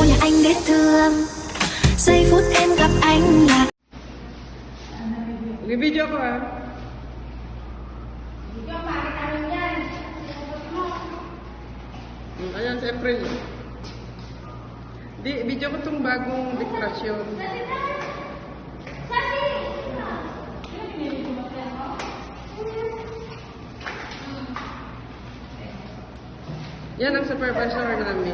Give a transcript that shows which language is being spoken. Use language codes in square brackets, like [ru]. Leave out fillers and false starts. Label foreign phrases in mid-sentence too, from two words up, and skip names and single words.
[vi] anh biết thương. Giây phút em gặp anh là [tl] Video ko ah. Ayan si April. Video ko tong bagong dekorasyon. Yan ang supervisor namin.